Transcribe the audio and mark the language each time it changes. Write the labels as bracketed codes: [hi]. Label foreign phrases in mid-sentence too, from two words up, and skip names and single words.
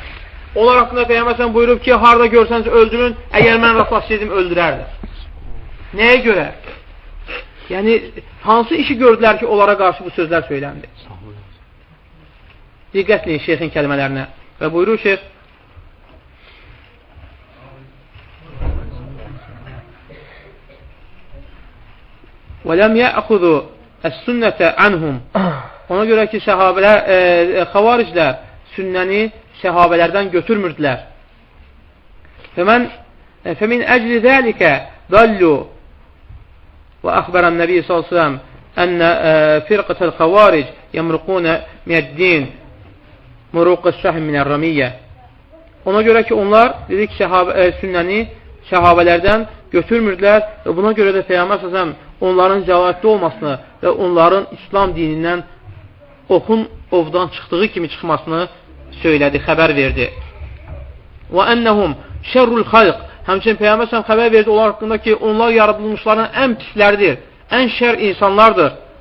[az] Onlar haqqında Peyğəmbər s.ə.v buyurub ki, harada görsəniz öldürün, əgər mən rastlaşsaydım öldürərdir. Nəyə görə? Yəni, hansı işi gördülər ki, onlara qarşı bu sözlər söyləndi? Diqqətləyin şeyxin kəlmələrinə. Və buyurur şeyx, [ar] وَلَمْ يَأْخُذُوا السُنَّةَ عَنْهُمْ. [az] Ona görə ki, xavariclər sünnəni səhabələrdən götürmürdülər. [ar] فَمِنْ أَجْلِ ذَلِكَ ضَلُّوا. وأخبر النبي صلى الله عليه وسلم أن فرقة الخوارج يمرقون من الدين مروق السهم من الرمية. [az] Ona görə ki, onlar dedik sünnəni səhabələrdən götürmürdülər və buna görə də Peyğəmbər s.ə.v onların cəlalətli olmasını və onların İslam dinindən oxun ovdan çıxdığı kimi çıxmasını söylədi, xəbər verdi. Və [ar] أنهم شر الخلق, [az] həmçinin Peyğəmbər s.ə.v xəbər verdi onlar haqqında ki, onlar yaradılmışların ən pisləridir, ən şər insanlardır.